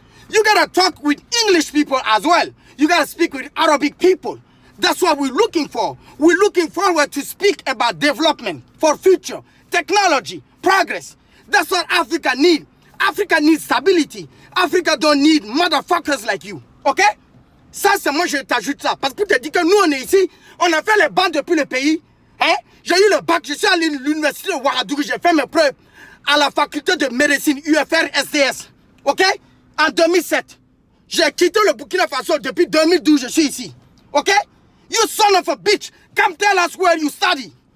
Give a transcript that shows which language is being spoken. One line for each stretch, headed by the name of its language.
English: You gotta talk with English people as well. You gotta speak with Arabic people. That's what we're looking for. We're looking forward to speak about development for future, technology, progress. That's what Africa needs. Africa needs stability. Africa don't need motherfuckers like you. Okay?
French: Ça, c'est moi, je t'ajoute ça. Parce que pour te dire que nous, on est ici, on a fait les bancs depuis le pays. Hein? J'ai eu le bac, je suis allé à l'université de Ouagadougou, j'ai fait mes preuves à la faculté de médecine UFR SDS. Ok? En 2007. J'ai quitté le Burkina Faso depuis 2012, je suis ici. Ok?
English: You son of a bitch, come tell us where you study.